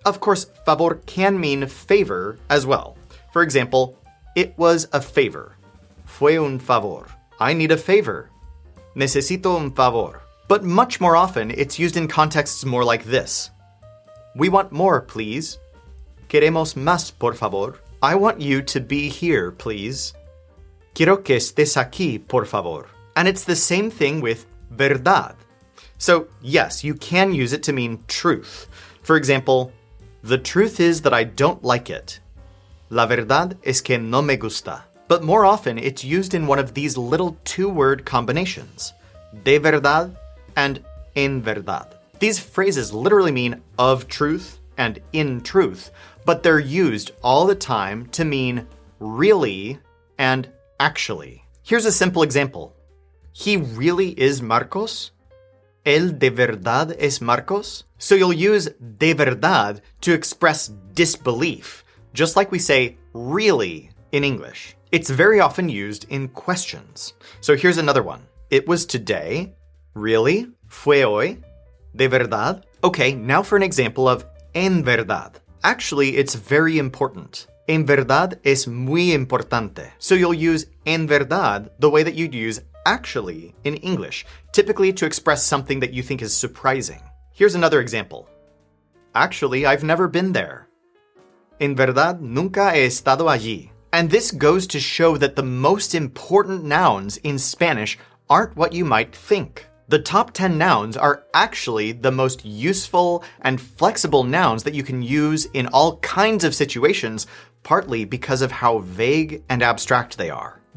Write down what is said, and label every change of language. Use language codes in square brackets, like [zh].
[en] Of course, favor can mean favor as well. For example, it was a favor. [es] Fue un favor. [en] I need a favor. [es] Necesito un favor. [en] But much more often, it's used in contexts more like this. We want more, please. [es] Queremos más, por favor. [en] I want you to be here, please. [es] Quiero que estés aquí, por favor. [en] And it's the same thing with verdad. So, yes, you can use it to mean truth. For example, the truth is that I don't like it. [es] La verdad es que no me gusta. [en] But more often, it's used in one of these little two-word combinations. De verdad and en verdad. These phrases literally mean of truth and in truth, but they're used all the time to mean really and actually. Here's a simple example. He really is Marcos? [es] ¿Él de verdad es Marcos? [en] So you'll use de verdad to express disbelief, just like we say really in English. It's very often used in questions. So here's another one. It was today. Really? [es] Fue hoy? De verdad? [en] Okay, now for an example of en verdad. Actually, it's very important. [es] En verdad es muy importante. [en] So you'll use en verdad the way that you'd use actually in English, typically to express something that you think is surprising. Here's another example. Actually, I've never been there. [es] En verdad, nunca he estado allí. [en] And this goes to show that the most important nouns in Spanish aren't what you might think. The top 10 nouns are actually the most useful and flexible nouns that you can use in all kinds of situations, partly because of how vague and abstract they are.